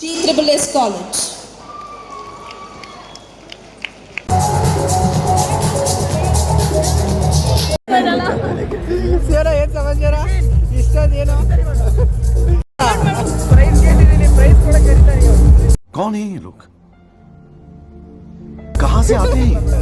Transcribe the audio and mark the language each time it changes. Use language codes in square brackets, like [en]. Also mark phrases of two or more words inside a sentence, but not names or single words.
[kn] TSSS ಕಾಲೇಜ್. ಏನು ಸಮಾಚಾರ? ಇಷ್ಟೊಂದೇನು ಪ್ರೈಸ್ ಗೆದ್ದಿದ್ದೀನಿ, ಪ್ರೈಸ್ ಕೂಡ ಕರೀತಾರೆ. [hi] कौन है ये लोग? कहाँ से आते हैं?